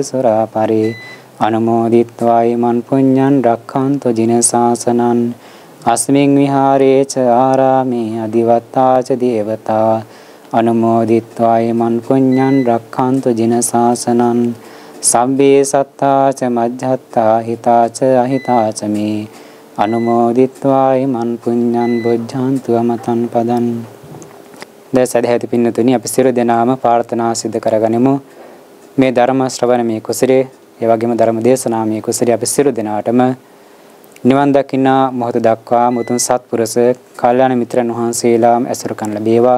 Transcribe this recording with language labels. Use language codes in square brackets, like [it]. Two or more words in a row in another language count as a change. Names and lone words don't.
[pi] සුරා පරේ අනුමෝදිත්වා ඉමන් පුඤ්ඤං රක්ඛන්තු ජින සාසනං අස්මින් විහාරේ ච ආරාමේ අදිවත්තා ච දේවතා අනුමෝදිත්වා ඉමන් පුඤ්ඤං රක්ඛන්තු ජින සාසනං සම්බේ සත්තා ච මජ්ජත්තා හිතා ච අහිතා ච මේ අනුමෝදිත්වා ඉමන් පුඤ්ඤං බොජ්ජන්තු අමතං පදං. [si] දැසදැහැති පින්නතුනි අපි සියලු දෙනාම ප්‍රාර්ථනා සිදු කරගනිමු. මේ ධර්ම ශ්‍රවණ මේ කුසලයේ ඒ වගේම ධර්ම දේශනා මේ කුසලයේ අපි සියලු දෙනාටම නිවන් දකින්න මොහොත දක්වා මුතුන් සත්පුරුෂ කල්යාණ මිත්‍රයන් වහන්සේලාම ඇසුරු කරන ලැබේවා.